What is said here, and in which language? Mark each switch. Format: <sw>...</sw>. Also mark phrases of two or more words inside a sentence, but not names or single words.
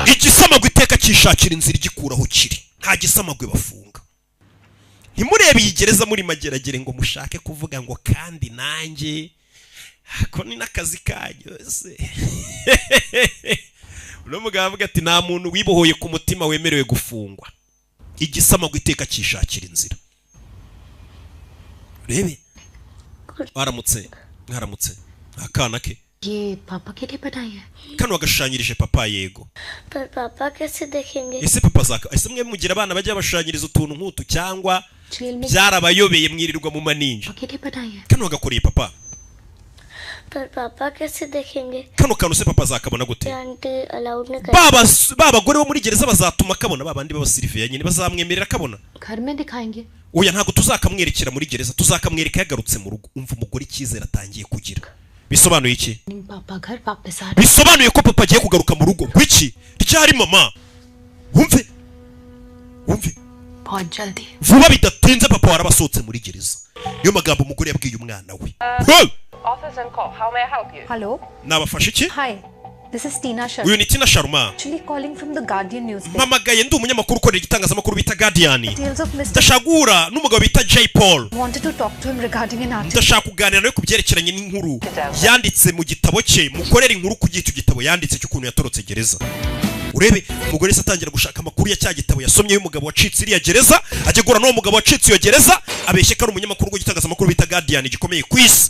<rw>igisamagwe iteka cyishakira inzira igikuraho kiri nta gisamagwe bafunga ntimurebe iyi gereza muri mageragere ngo mushake kuvuga ngo kandi nanjye ko ni n'akazi kanyu se uno mugabo avuga ati nta muntu wibohoye ku mutima wemerewe gufungwa igisamagwe iteka cyishakira inzira rebe mwaramutse akana ke</rw> <hi>ये पापा के लिए बनाई है</hi> <rw>kano wagashushanyirije papa yego</rw> <hi>पर पापा कैसे देखेंगे</hi> <rw>ese papa zaka ese mwe mugira abana bajya bashushanyiriza utuntu nk'utu cyangwa byarabayobeye mwirirwa mu maninja</rw> <hi>के लिए बनाई है</hi> <rw>kano wagakoreye papa</rw> <hi>पर पापा कैसे देखेंगे</hi> <rw>kano kantu se papa zakabona gute</rw> <hi>आंटी अलाउड नहीं कर</hi> <rw>baba gore bo muri gereza bazatuma kabona babandi b'abasiriviya nyine bazamwemerera kabona</rw> <hi>घर में दिखाएंगे</hi> <rw>oya ntago tuzakamwerekera muri gereza tuzakamwereka yagarutse mu rugo umva umugore icyizere atangiye kugira bisobanuye iki</rw> <hi>पापा घर वापस आ</hi> <rw>bisobanuye ko papa agiye kugaruka mu rugo gwiki ryari mama wumve</rw> <hi>बहुत जल्दी</hi> <rw>vuba bidatinze papa warabasohotse muri gereza niyo magambo umugore yabwiye umwana we</rw> <en>Office and call. How may I help you? Hello.</en> <rw>nabafashe iki</rw> <en>Hi. This is Tina Sharma.</en> <rw>uyu ni Tina Sharma</rw> <en>Actually calling from the Guardian newspaper.</en> <rw>mpamagaye ndi umunyamakuru ukorera igitangazamakuru bita Guardian</rw> <en>Details of Mr.</en> <rw>ndashagura n'umugabo bita J Paul</rw> <en>wanted to talk to him regarding an article.</en> <rw>ndashaka kuganira nawe ku byerekeranye n'inkuru yanditse mu gitabo cye mukorera inkuru ku gito gitabo yanditse cy'ukuntu yatorotse gereza urebe umugore se atangira gushaka amakuru ya cya gitabo yasomye y'umugabo wacitse iriya gereza ajya gura n'uwo mugabo wacitse iyo gereza abeshye ko ari umunyamakuru w'igitangazamakuru bita Guardian gikomeye ku isi</rw>